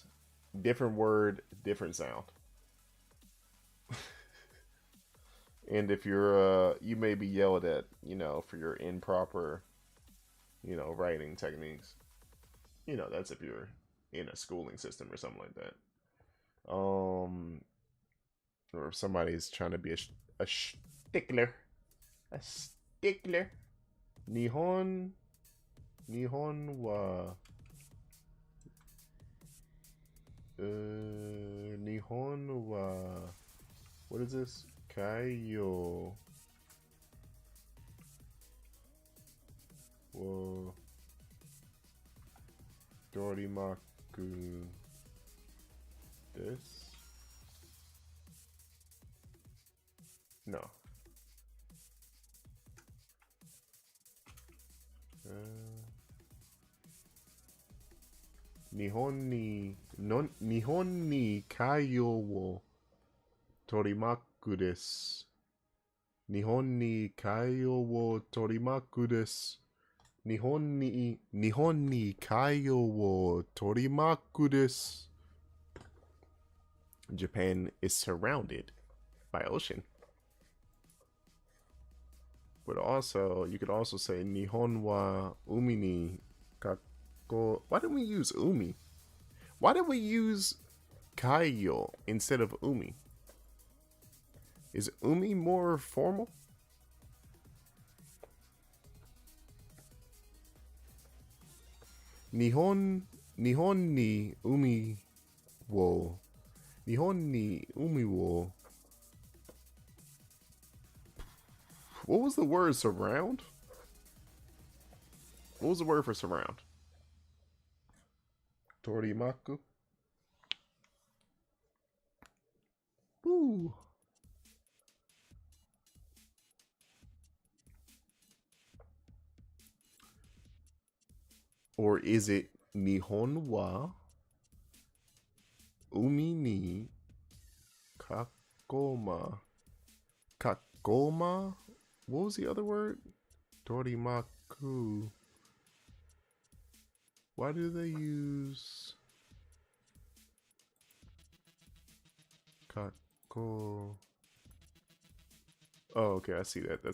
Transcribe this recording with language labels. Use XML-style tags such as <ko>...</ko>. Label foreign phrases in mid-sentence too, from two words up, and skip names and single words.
<en>Different word, different sound. And if you're, you may be yelled at, you know, for your improper, you know, writing techniques. You know, that's if you're in a schooling system or something like that. Or if somebody's trying to be a stickler. A stickler.</en> <ja>日本は... 日本は... What is this? かよを どりまく です.</ja> <en>No.</en> <ja>日本に かよを 取り巻く です. 日本に かよを 取り巻く です. 日本に かよを 取り巻く です.</ja> <en>Japan is surrounded by ocean. But also, you could also say</en> <ja>日本は 海に 囲.</ja> <en>Why didn't we use umi? Why did we use kayo instead of umi? Is umi more formal?</en> <ja>日本に 海を. 日本に 海を.</ja> <en>What was the word surround? What was the word for surround? Torimaku. Woo. Or is it</en> <ja>日本は 海に 囲ま?</ja> <en>Kakoma? What was the other word? Torimaku. Why do they use kako? Oh, okay, I see that.</en>